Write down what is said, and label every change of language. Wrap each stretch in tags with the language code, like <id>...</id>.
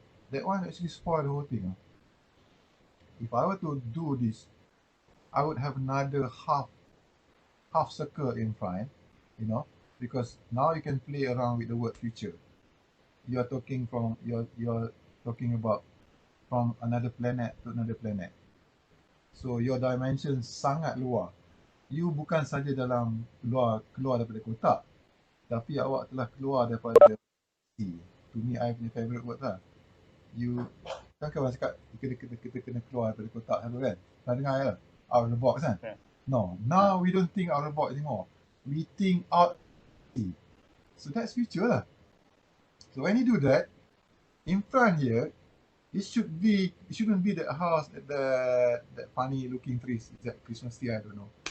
<en>That one actually spoiled the whole thing. If I were to do this, I would have another half circle in front, you know, because now you can play around with the word future. You're talking about from another planet to another planet. So your dimension</en> <ms>sangat luar. You bukan saja dalam keluar daripada kotak, tapi awak telah keluar daripada sea.</ms> <en>To me, I</en> <ms>punya</ms> <en>favorite word</en> <ms>lah. You kan kawan cakap kita kena keluar daripada kotak selalu kan? Pernah dengar ya?</ms> <en>Out of the box</en> <ms>kan?</ms> <en>Yeah. No, now we don't think out of the box anymore. We think out sea. So that's future lah. So when you do that, in front here, it shouldn't be that house, that funny looking trees, that Christmas tree, I don't know.</en>